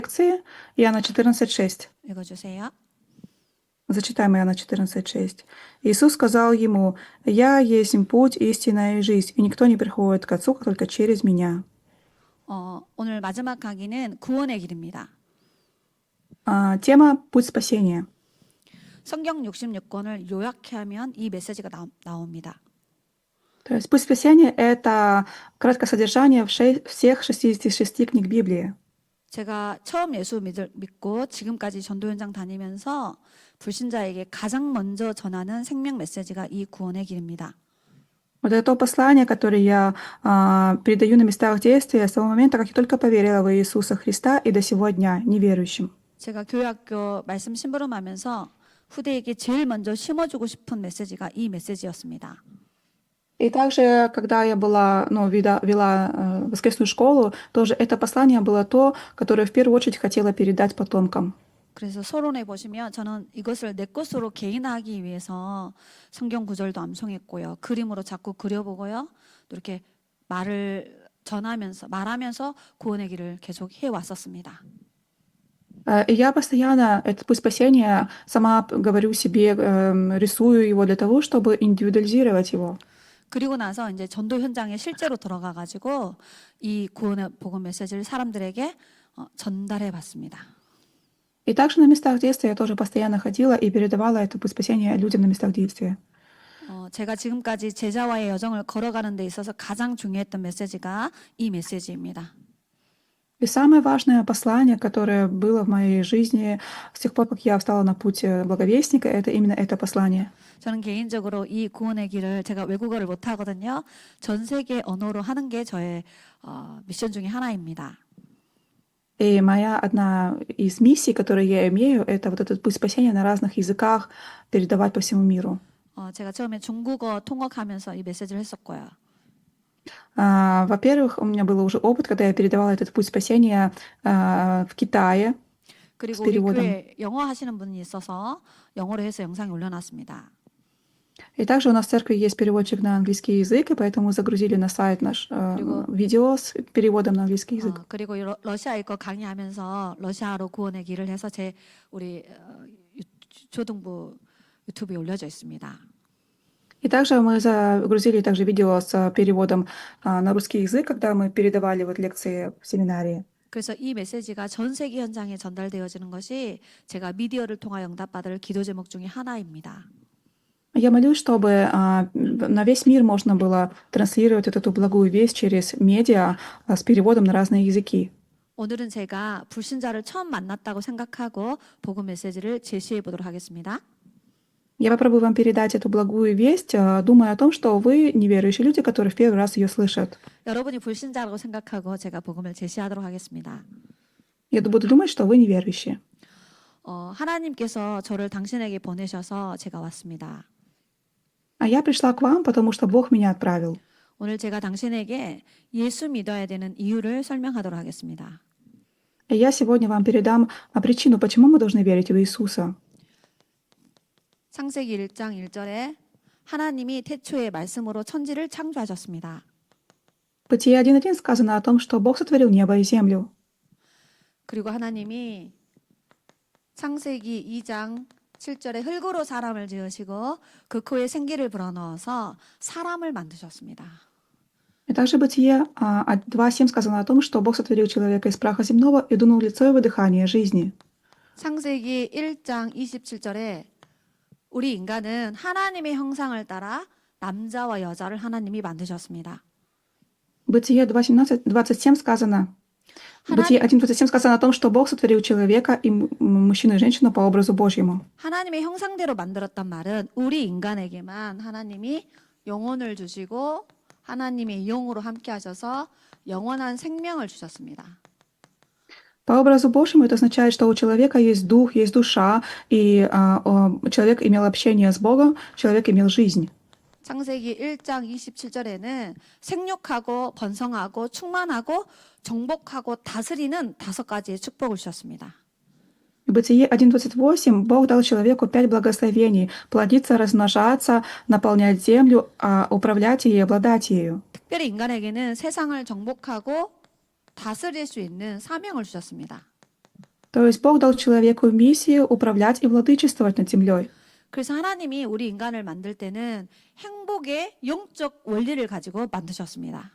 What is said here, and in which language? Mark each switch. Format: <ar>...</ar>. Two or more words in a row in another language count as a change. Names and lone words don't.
<ru>лекции Иоанна 14:6.</ru> <ko>읽어주세요.</ko> <ru>Зачитаем Иоанна 14:6. Иисус сказал ему: «Я есть путь, истина и жизнь, и никто не приходит к Отцу только через Меня».</ru> <ko>오늘 마지막 강의는 구원의 길입니다.</ko> <ru>Тема «Путь спасения».</ru> <ko>성경 66권을 요약해 하면 이 메시지가 나옵니다.</ko> <ru>То есть «Путь спасения» — это краткое содержание всех 66 книг Библии.</ru> <ko>제가 처음 예수 믿고 지금까지 전도 현장 다니면서 불신자에게 가장 먼저 전하는 생명 메시지가 이 구원의 길입니다.</ko> <ru>Вот это то послание, которое я передаю на местах действия с того момента, как я только поверила в Иисуса Христа и до сего дня неверующим.</ru> <ko>제가 교회학교 말씀 심부름하면서 후대에게 제일 먼저 심어주고 싶은 메시지가 이 메시지였습니다.</ko> <ru>И также, когда я была, вела воскресную школу, тоже это послание было то, которое в первую очередь хотела передать потомкам.</ru> <ko>그래서 서론에 보시면 저는 이것을 내 것으로 개인화하기 위해서 성경 구절도 암송했고요. 그림으로 자꾸 그려보고요. 또 이렇게 말하면서 구원의 길을 계속 해왔었습니다.</ko> <ru>И я постоянно этот путь спасения сама говорю себе, рисую его для того, чтобы индивидуализировать его.</ru> <ko>그리고 나서 이제 전도 현장에 실제로 들어가 가지고 이 구원의 복음 메시지를 사람들에게 전달해 봤습니다.</ko> <ru>И также на местах действия я тоже постоянно ходила и передавала это путь спасения людям на местах действия.</ru> <ko>제가 지금까지 제자와의 여정을 걸어가는 데 있어서 가장 중요했던 메시지가 이 메시지입니다.</ko> <ru>И самое важное послание, которое было в моей жизни с тех пор, как я встала на путь благовестника, это именно это послание.</ru> <ko>저는 개인적으로 이 구원의 길을 제가 외국어를 못 하거든요. 전 세계 언어로 하는 게 저의 미션 중에 하나입니다.</ko> <ru>И моя одна из миссий, которую я имею, это вот этот путь спасения на разных языках передавать по всему миру.</ru> <ko>제가 처음에 중국어 통역하면서 이 메시지를 했었고요.</ko> <ru>Во-первых, у меня был уже опыт, когда я передавала этот путь спасения в Китае с</ru> <ko>그리고 우리</ko> <ru>переводом.</ru> <ko>교회 영어 하시는 분이 있어서 영어로 해서 영상이 올려놨습니다.</ko> <ru>И также у нас в церкви есть переводчик на английский язык, и поэтому загрузили на сайт наш видео с переводом на английский язык.</ru> <ko>그리고 러시아어 거 강의하면서 러시아로 구원의 길을 해서 우리 초등부 유튜브에 올려져 있습니다.</ko> <ru>И также мы загрузили также видео с переводом на русский язык, когда мы передавали вот лекции в семинарии.</ru> <ko>그래서 이 메시지가 전 세계 현장에 전달되어지는 것이 제가 미디어를 통하여 응답받을 기도 제목 중에 하나입니다.</ko> <ru>Я молюсь, чтобы на весь мир можно было транслировать эту благую весть через медиа с переводом на разные языки.</ru> <ko>오늘은 제가 불신자를 처음 만났다고 생각하고 복음 메시지를 제시해 보도록 하겠습니다.</ko> <ru>Я попробую вам передать эту благую весть, думая о том, что вы неверующие люди, которые в первый раз ее слышат.</ru> <ko>여러분이 불신자라고 생각하고 제가 복음을 제시하도록 하겠습니다.</ko> <ru>Я буду думать, что вы неверующие.</ru> <ko>하나님께서 저를 당신에게 보내셔서 제가 왔습니다.</ko> <ru>А я пришла к вам, потому что Бог меня отправил.</ru> <ko>오늘 제가 당신에게 예수 믿어야 되는 이유를 설명하도록 하겠습니다.</ko> <ru>И я сегодня вам передам причину, почему мы должны верить в Иисуса.</ru> <ko>창세기 1장 1절에 하나님이 태초에 말씀으로 천지를 창조하셨습니다.</ko> <ru>В Бытие 1:1 сказано о том, что Бог сотворил небо и землю.</ru> <ko>그리고 하나님이 창세기 2장 7절에 흙으로 사람을 지으시고 그 코에 생기를 불어넣어서 사람을 만드셨습니다.</ko> <ru>И также Бытие 2:7 сказано о том, что Бог сотворил человека из праха земного и дунул в лицо его дыхание жизни.</ru> <ko>창세기 1장 27절에 우리 인간은 하나님의 형상을 따라 남자와 여자를 하나님이 만드셨습니다.</ko> <ru>Бытие 2:27 сказано. Бытие 1:27 сказано о том, что Бог сотворил человека и мужчину и женщину по образу Божьему.</ru> <ko>하나님의 형상대로 만들었단 말은 우리 인간에게만 하나님이 영혼을 주시고 하나님의 영으로 함께 하셔서 영원한 생명을 주셨습니다.</ko> <ru>По образу Божьему это означает, что у человека есть дух, есть душа, и человек имел общение с Богом, человек имел жизнь.</ru> <ko>창세기 1장 27절에는 생육하고 번성하고 충만하고 정복하고 다스리는 5가지의 축복을 주셨습니다.</ko> <ru>В Бытие 1:28 Бог дал человеку 5 благословений: плодиться, размножаться, наполнять землю, управлять ей и обладать ею.</ru> <ko>특별히 인간에게는 세상을 정복하고 다스릴 수 있는 사명을 주셨습니다.</ko> <ru>То есть Бог дал человеку миссию управлять и владычествовать над землей.</ru> <ko>그래서 하나님이 우리 인간을 만들 때는 행복의 영적 원리를 가지고 만드셨습니다.</ko>